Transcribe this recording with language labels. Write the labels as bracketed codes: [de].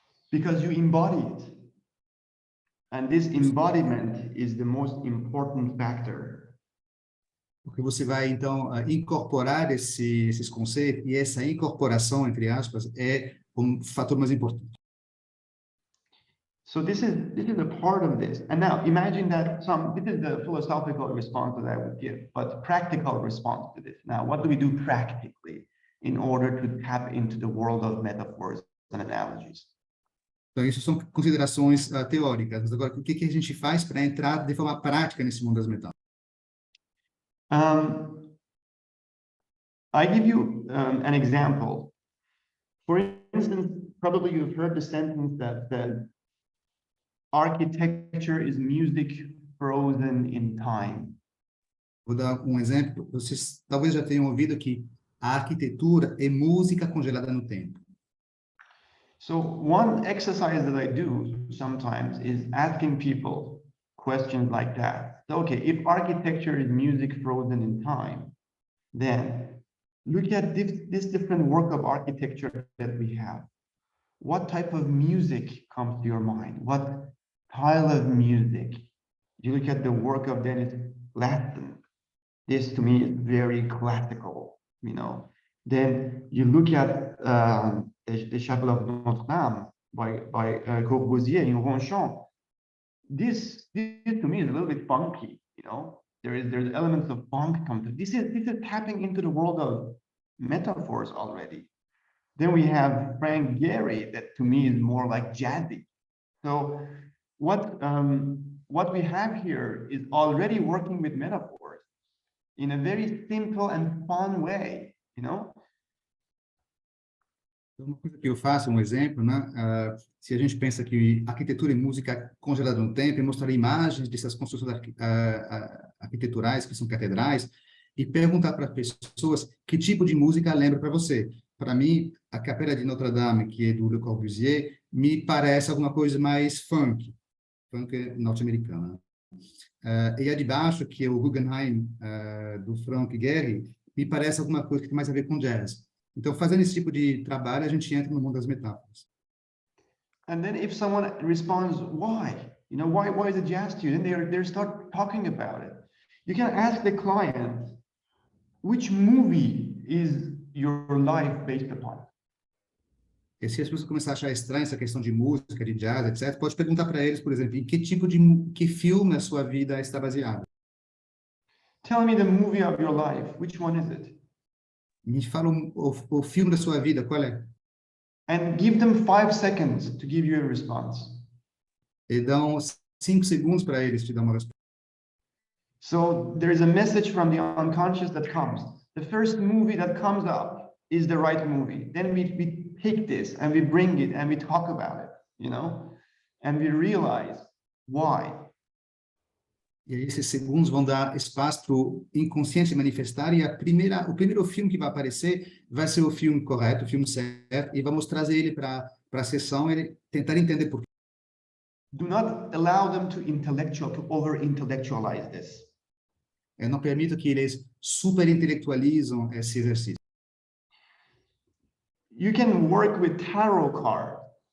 [en] Because you embody it. And this embodiment is the most important factor. [pt] Porque você vai, então, incorporar esses conceitos, e essa incorporação, entre aspas, é um fator mais importante. [en] So this is a part of this. And now imagine that this is the philosophical response that I would give, but practical response to this. Now, what do we do practically in order to tap into the world of metaphors and analogies? [pt] Então, isso são considerações teóricas. Mas agora, o que a gente faz para entrar de forma prática nesse mundo das metáforas? [en] I give you an example. For instance, probably you've heard the sentence that architecture is music frozen in time. [pt] Vou dar um exemplo. Vocês talvez já tenham ouvido que a arquitetura é música congelada no tempo. [en] So one exercise that I do sometimes is asking people questions like that. So, okay, if architecture is music frozen in time, then look at this different work of architecture that we have. What type of music comes to your mind? What style of music? You look at the work of Dennis Glaston. This to me is very classical, Then you look at the Chapel of Notre Dame by Corbusier in Ronchamp. This to me is a little bit funky, There's elements of funk come to this is tapping into the world of metaphors already. Then we have Frank Gehry, that to me is more like jazzy. So what we have here is already working with metaphors in a very simple and fun way, [pt] Uma coisa que eu faço, um exemplo, né? Se a gente pensa que arquitetura e música congelada no tempo, eu mostraria imagens dessas construções arquiteturais, que são catedrais, e perguntar para as pessoas que tipo de música lembra para você. Para mim, a Capela de Notre Dame, que é do Le Corbusier, me parece alguma coisa mais funk norte-americana. E a de baixo, que é o Guggenheim, do Frank Gehry, me parece alguma coisa que tem mais a ver com jazz. Então, fazendo esse tipo de trabalho, a gente entra no mundo das metáforas. [en] And then if someone responds, why? Why is it jazz to you? Then they start talking about it. You can ask the client, which movie is your life based upon? [pt] E se as pessoas começarem a achar estranha essa questão de música, de jazz, etc., pode perguntar para eles, por exemplo, em que filme a sua vida está baseada? [en] Tell me the movie of your life. Which one is it? [pt] Me fala o filme da sua vida, qual é? [en] And give them 5 seconds to give you a response. [pt] E dão 5 segundos para eles te dar uma resposta. [en] So there is a message from the unconscious that comes. The first movie that comes up is the right movie. Then we pick this and we bring it and we talk about it, and we realize why. [pt] E aí esses segundos vão dar espaço para o inconsciente manifestar, e o primeiro filme que vai aparecer vai ser o filme correto, o filme certo, e vamos trazer ele para a sessão e tentar entender por quê. [en] Do not allow them to over-intellectualize this. [pt] não permito que eles superintelectualizam esse exercício. [en] You can work with tarot cards.